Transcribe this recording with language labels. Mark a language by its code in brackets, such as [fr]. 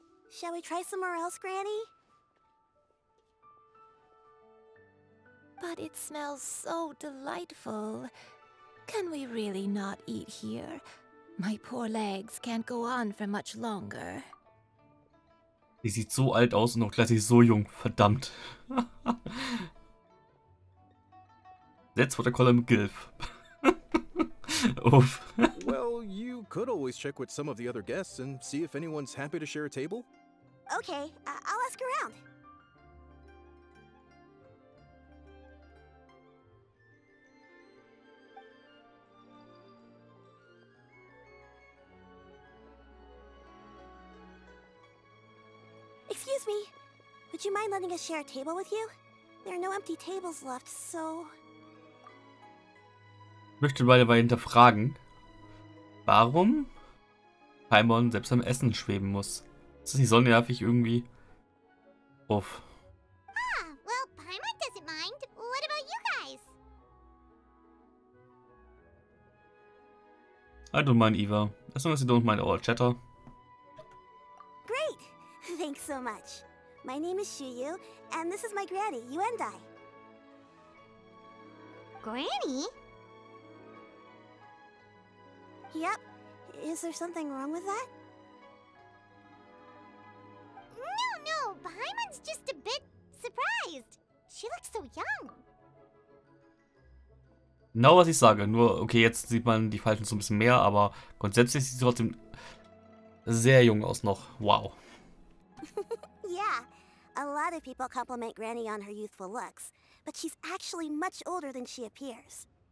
[en] Shall we try somewhere else, Granny? But it smells so delightful. Can we really not eat here? My poor legs can't go on for much longer. [de] Die sieht so alt aus und noch gleichzeitig so jung. Verdammt. [en] That's what I call him Gilf. Oof. Well, you could always check with some of the other guests and see if anyone's happy to share a table. Okay, I'll ask around. Excuse me, would you mind letting us share a table with you? There are no empty tables left, so... [de] Ich möchte dabei hinterfragen, warum Paimon selbst am Essen schweben muss. Ist das nicht so nervig irgendwie? Uff. [en] Ah, well, Paimon doesn't mind. What about you guys? I don't mind either. As long as you don't mind our chatter. Great! Thanks so much. My name is Shuyu, and this is my granny, Yuendai. Granny? Yep. Is there something wrong with that? No, Paimon's just a bit surprised. She looks so young. [de] Genau, was ich sage. Nur, okay, jetzt sieht man die Falten so ein bisschen mehr, aber grundsätzlich sieht sie trotzdem sehr jung aus noch. [en] Wow. Yeah, a lot of people compliment Granny on her youthful looks, but she's actually much older than she appears.